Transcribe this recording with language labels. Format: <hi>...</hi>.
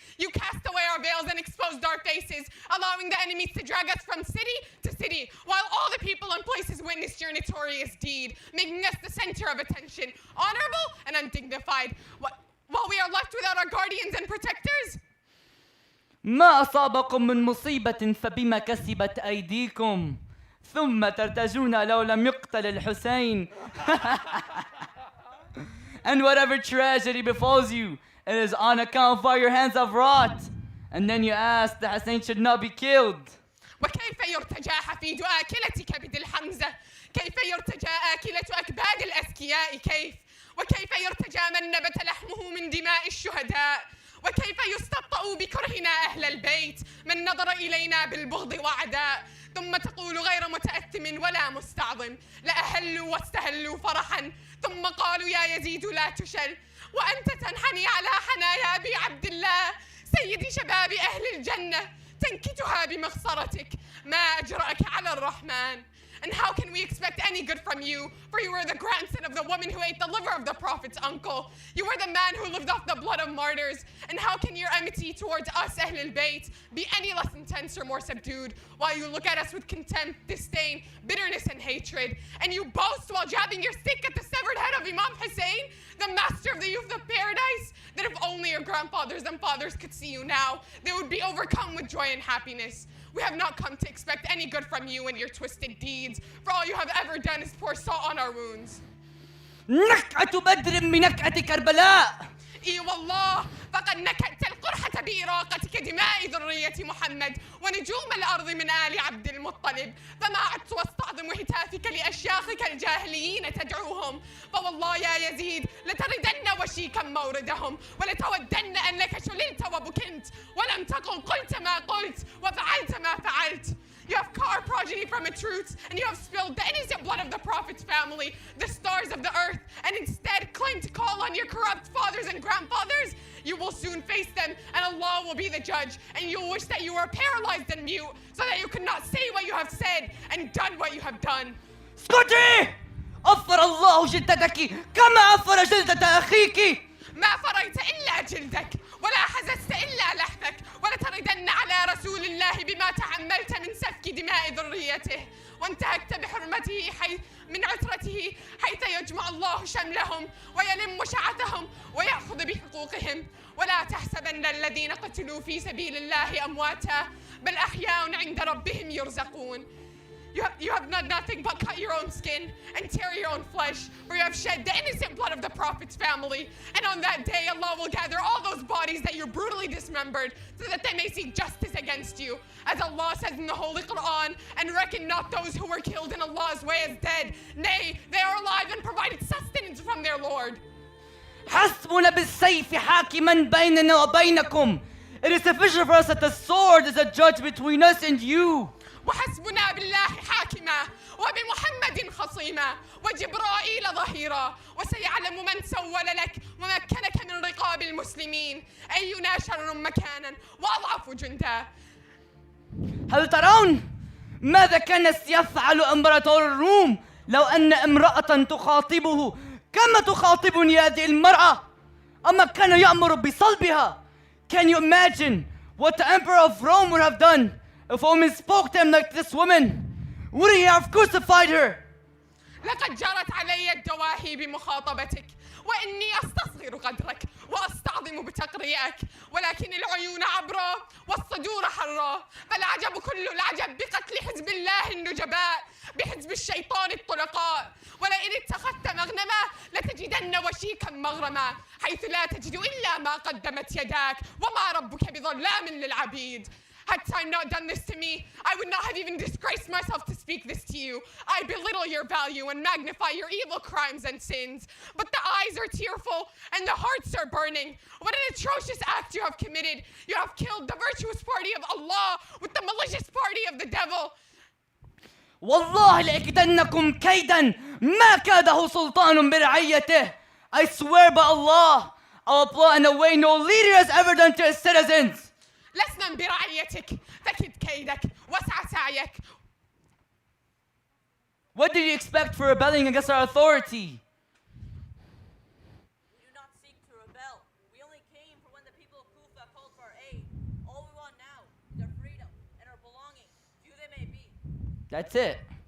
<en>You cast away our veils and exposed our faces, allowing the enemies to drag us from city to city, while all the people and places witnessed your notorious deed, making us the center of attention, honorable and undignified, while we are left without our guardians and protectors?</en> <ar>ما أصابكم من مصيبة فبما كسبت أيديكم ثم ترتجون لو لم يقتل الحسين.</ar> <en>And whatever tragedy befalls you, it is on account of what your hands have wrought. And then you ask, the Hussein should not be killed.</en> <ar>وكيف يرتجى حفيد آكلة كبد الحمزة؟ كيف يرتجى آكلة أكباد الأذكياء؟ كيف؟ وكيف يرتجى من نبت لحمه من دماء الشهداء؟ وكيف يستبطأ بكرهنا أهل البيت من نظر إلينا بالبغض وعداء؟ ثم تقول غير متأثم ولا مستعظم لأهلوا واستهلوا فرحا ثم قالوا يا يزيد لا تشل وأنت تنحني على حنايا أبي عبد الله سيد شباب أهل الجنة تنكتها بمخصرتك ما أجرأك على الرحمن.</ar> <en>And how can we expect any good from you? For you were the grandson of the woman who ate the liver of the Prophet's uncle. You were the man who lived off the blood of martyrs. And how can your enmity towards us, Ahl al-Bayt, be any less intense or more subdued, while you look at us with contempt, disdain, bitterness, and hatred? And you boast while jabbing your stick at the severed head of Imam Hussein, the master of the youth of paradise, that if only your grandfathers and fathers could see you now, they would be overcome with joy and happiness. We have not come to expect any good from you and your twisted deeds, for all you have ever done is pour salt on our wounds.</en> <ar>نكعة بدر من نكعة كربلاء. إي والله فقد نكأت القرحة بإراقتك دماء ذرية محمد ونجوم الأرض من آل عبد المطلب فما عدت واستعظم عظم هتافك لأشياخك الجاهليين تدعوهم، فوالله يا يزيد لتردن وشيكا موردهم، ولتودن أنك شللت وبكنت ولم تكن قلت ما قلت وفعلت ما فعلت.</ar> <en>You have car progeny from a truth, and you have spilled the innocent blood of the prophet's family, the stars of the earth, and instead claim to call on your corrupt fathers and grandfathers. You will soon face them, and Allah will be the judge, and you'll wish that you were paralyzed and mute, so that you could not say what you have said and done what you have done.</en> <ar>اسكتي! أفر الله جلدتك كما أفر جلدة أخيك. ما فريت إلا جلدك ولا حززت إلا لحمك، ولتردن على رسول الله بما تحملت من سفك دماء ذريته، وانتهكت بحرمته من عترته، حيث يجمع الله شملهم ويلم شعثهم ويأخذ بحقوقهم. ولا تحسبن الذين قتلوا في سبيل الله أمواتا بل أحياء عند ربهم يرزقون.</ar> <en>You have done nothing but cut your own skin and tear your own flesh, for you have shed the innocent blood of the Prophet's family. And on that day, Allah will gather all those bodies that you brutally dismembered, so that they may seek justice against you. As Allah says in the Holy Quran, and reckon not those who were killed in Allah's way as dead. Nay, they are alive and provided sustenance from their Lord.</en> <ar>حسبنا بالسيف حاكما بيننا وبينكم.</ar> <en>It is sufficient for us that the sword is a judge between us and you.</en> <ar>وحسبنا بالله حاكما وبمحمد خصيما وجبرائيل ظهيرا، وسيعلم من سول لك ومكنك من رقاب المسلمين أينا شر مكانا وأضعف جندا. هل ترون ماذا كان سيفعل إمبراطور الروم لو أن امرأة تخاطبه كما تخاطبني هذه المرأة؟ أما كان يأمر بصلبها.</ar> <en>Can you imagine what the Emperor of Rome would have done if a woman spoke to him like this woman? Would he have crucified her?</en> <ar>لقد جرت علي الدواهي بمخاطبتك، وإني أستصغر قدرك وأستعظم بتقريئك، ولكن العيون عبرة والصدور حرة، فالعجب كل العجب بقتل حزب الله النجباء بحزب الشيطان الطلقاء. ولئن اتخذت مغنما لتجدن وشيكا مغرما، حيث لا تجد إلا ما قدمت يداك وما ربك بظلام للعبيد.</ar> <en>Had time not done this to me, I would not have even disgraced myself to speak this to you. I belittle your value and magnify your evil crimes and sins. But the eyes are tearful and the hearts are burning. What an atrocious act you have committed. You have killed the virtuous party of Allah with the malicious party of the devil.</en> <ar>والله لأكيدنكم كيدا ما كاده سلطان برعيته.</ar> <en>I swear by Allah, I will plot in a way no leader has ever done to his citizens.</en> <ar>لسنا برعيتك، فكد كيدك واسع سعيك.</ar> <en>What did you expect for rebelling against our authority? We do not seek to rebel. We only came for when the people of Kufa called for our aid. All we want now is our freedom and our belongings, few they may be. That's it.</en>